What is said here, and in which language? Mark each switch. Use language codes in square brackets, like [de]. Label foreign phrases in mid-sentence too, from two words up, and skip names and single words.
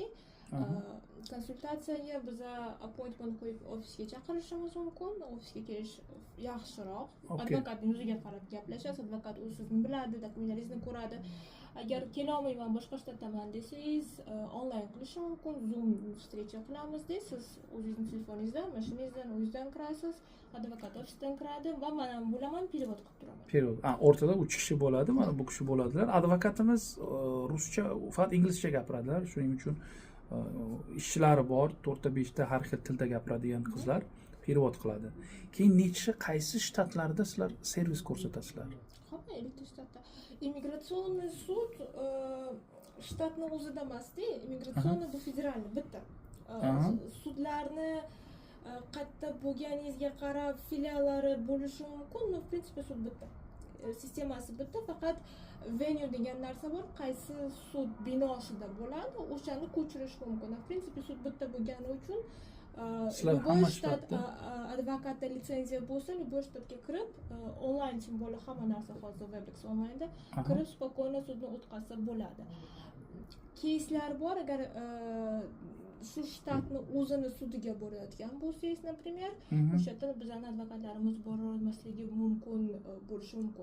[uz] Konsultatsiyaga biz appointment qo'yib ofisga chaqirishimiz mumkin. Ofisga kelish yaxshiroq. Advokatning yuziga qarab gaplashasiz. Advokat o'zi sizni biladi, dokumentlaringizni ko'radi. Agar kela olmayman, boshqa shtatdaman desangiz, onlayn qilish mumkin. Zoom встреча qilamiz-da. Siz o'zingizning telefoningizdan, mashinangizdan, o'zingizdan kirasiz. Advokat ofisdan kiradi va men ham bo'laman, перевод qilib turaman. Перевод. O'rtada 3 kishi bo'ladi, mana bu kishi bo'ladilar. Advokatimiz ruscha, faqat inglizcha gapiradilar. Shuning uchun ishchilari bor, 4-5 ta har xil tilda gapiradigan qizlar перевод qiladi. Keyin qaysi shtatlarda sizlar servis ko'rsatasizlar? Hamma 50 shtatda. Immigratsioniy sud shtatni o'zida emas-da, immigratsioniy bu federalniy bitta. Sudlarni qayerda bo'lganingizga qarab filiallari bo'lishi mumkin, [ru] но в принципе [uz] sud bitta. Sistemasi bitta, faqat venue degan narsa bor, qaysi sud binosida bo'ladi, o'shani ko'chirish mumkin. [ru] В принципе [uz] sud bitta bo'lgani uchun любой shtat advokatda litsenziya bo'lsa, любой shtatga kirib, onlayn [ru] tем более [uz] hamma narsa hozir Webex onlaynda kirib spokойно sudni o'tkazsa bo'ladi. Keyslar bor, agar shu shtatni o'zini sudiga borayotgan bo'lsangiz, например, o'sha yerda bizning advokatlarimiz bora olmasligi mumkin bo'lishi mumkin.